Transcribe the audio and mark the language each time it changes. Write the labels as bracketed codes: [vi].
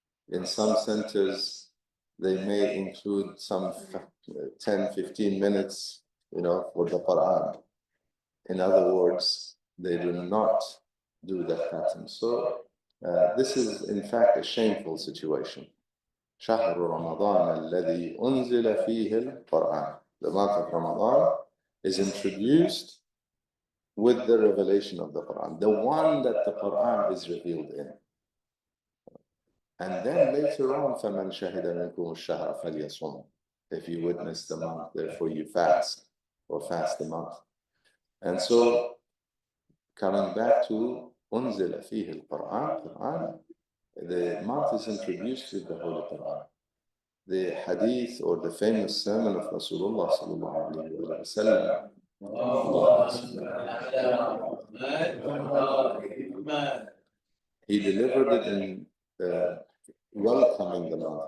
[en] In some centers, they may include some 10, 15 minutes, for the Quran. In other words, they do not do the khatim. So this is in fact a shameful situation. [ar] شهر رمضان الذي أنزل فيه القرآن. [en] The month of Ramadan is introduced with the revelation of the Quran, the one that the Quran is revealed in. And then later on, [ar] فَمَنْ شَهِدَ مِنْكُمُ الشَّهْرَ فَلْيَصُمْ. [en] If you witness the month, therefore you fast, or fast the month. And so, coming back to [ar] أُنزِلَ فِيهِ القرآن, [en] the month is introduced with the Holy Quran. The hadith or the famous sermon of Rasulullah sallallahu alayhi wa sallam, he delivered it in welcoming the month.